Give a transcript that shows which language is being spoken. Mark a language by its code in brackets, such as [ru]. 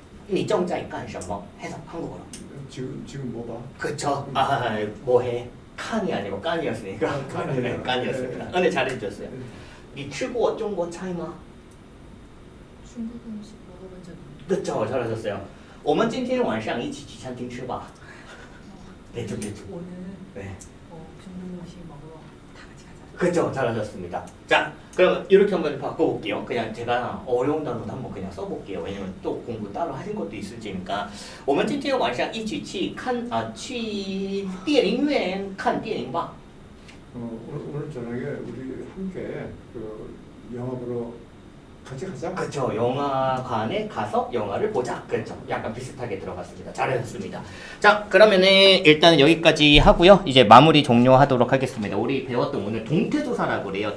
[zh] 你正在干什么? [ko] 해석 한국어로. 지금 뭐 봐? 그쵸? 뭐해? 칸이 아니고 깐이었으니까. 네, 깐이었습니다. 근데 잘해주셨어요. [zh] 你吃过中国菜吗? [ko] 중국 음식 먹어본 적 있나요? 그쵸, 잘하셨어요. [zh] 我们今天晚上一起去餐厅吃吧. [ko] 대충. 오늘 네. 중국 음식 먹으러 다 같이 가자. 그쵸, 잘하셨습니다. 자, 그럼 이렇게 한번 바꿔볼게요. 그냥 제가 어려운 단어도 한번 그냥 써볼게요. 왜냐면 또 공부 따로 하신 것도 있을지니까. [zh] 我们今天晚上一起去去电影院看电影吧. [ko] 오늘 저녁에 우리 함께 그 영화 보러 같이 가자. 그쵸, 영화관에 가서 영화를 보자. 그렇죠. 약간 비슷하게 들어갔습니다. 잘하셨습니다. 자, 그러면은 일단은 여기까지 하고요. 이제 마무리 종료하도록 하겠습니다. 우리 배웠던 오늘 동태조사라고 그래요.